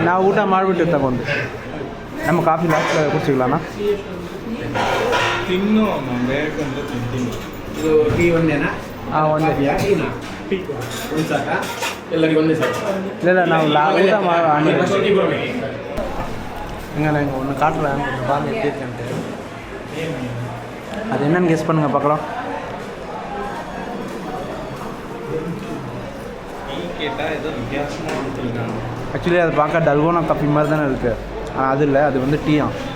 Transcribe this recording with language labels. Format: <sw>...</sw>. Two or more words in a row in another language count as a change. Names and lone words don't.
<kn>ನಾವು ಊಟ ಮಾಡಿಬಿಟ್ಟು ತಗೊಂಡು ನಮ್ಮ</kn> <en>coffee last</en> <kn>ಕುಡಿಸಿಗ್ಲಣ್ಣ. ತಿನ್ನು, ನಾನು ಬೇಕಂದ್ರೆ ತಿಂತೀನಿ. ಇದು ಟೀ ಒಂದೇನಾ? ಹಾಂ ಒಂದೇ. ಟೀನಾ? ಟೀ ಒಂದು ಸಾಕಾ? ಎಲ್ಲರಿಗೂ ಒಂದೇ ಸಾಕು? இல்லை ನಾವು ಊಟ ಮಾಡಿ</kn> <en>first tea</en> <kn>ಕೊಡಬೇಕು.</kn> <ta>இங்கே நான் இங்கே ஒன்று காட்டுறேன், கொஞ்சம் பாருங்கள் எப்படி இருக்கேன்ட்டு. அது என்னன்னு கெஸ் பண்ணுங்கள் பார்க்கலாம். டீ கேட்டால் ஏதோ வித்தியாசமாக கொடுத்துருக்காங்க. ஆக்சுவலி அது பார்க்க</ta> <en>dalgona coffee</en> <ta>மாதிரி தானே இருக்குது, ஆனால் அது இல்லை, அது வந்து டீயா.</ta>